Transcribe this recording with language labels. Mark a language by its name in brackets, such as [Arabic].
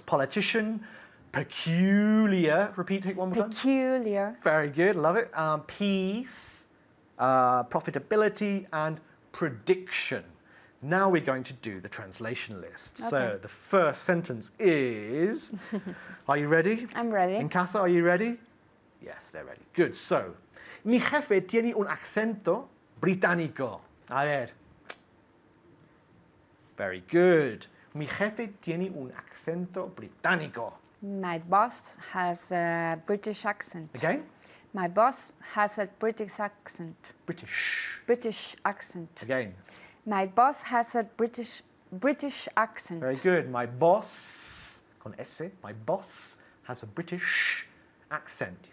[English] Politician, peculiar, repeat it one more time. Peculiar. Very good, love it. Peace, profitability, and prediction. Now we're going to do the translation list. So Okay. the first sentence is, are you ready? I'm ready. In casa, are you ready? Yes, they're ready. Good, so, [Spanish] mi jefe tiene un acento británico. A ver. [English] Very good. [Spanish] Mi jefe tiene un acento británico. [English] My boss has a British accent. Again? My boss has a British accent. British. British accent. Again. My boss has a British accent. Very good. My boss, [Spanish] con S, [English] my boss has a British accent.